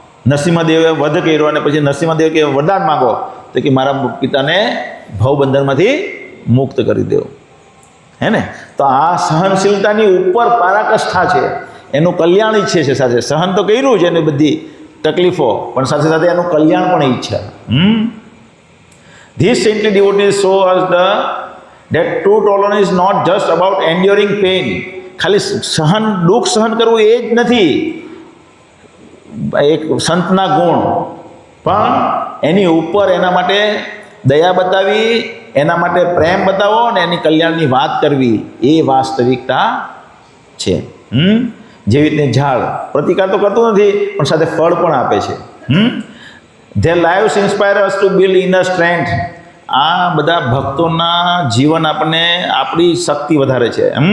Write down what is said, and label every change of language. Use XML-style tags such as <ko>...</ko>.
<gu>નરસિંહદેવે વધ કર્યો, અને પછી નરસિંહદેવ કે વરદાન માંગો, તો કે મારા પિતાને ભવબંધનમાંથી મુક્ત કરી દો, હે ને. તો આ સહનશીલતાની ઉપર પરાકાષ્ઠા છે, એનું કલ્યાણ ઈચ્છે છે. સાથે સહન તો કર્યું છે એની બધી તકલીફો, પણ સાથે સાથે એનું કલ્યાણ પણ ઈચ્છા.</gu> <en>These saintly devotees show us that true tolerance is not just about enduring pain.</en> <gu>ખાલી દુઃખ સહન કરવું એ જ નથી એક સંતના ગુણ, પણ એની ઉપર એના માટે દયા બતાવી, એના માટે પ્રેમ બતાવો અને એની કલ્યાણની વાત કરવી, એ વાસ્તવિકતા છે. જેવી રીતે ઝાડ પ્રતિકાર તો કરતું નથી, પણ સાથે ફળ પણ આપે છે.</gu> <en>Their lives inspire us to build inner strength.</en> <gu>આ બધા ભક્તોના જીવન આપણને આપણી શક્તિ વધારે છે.</gu>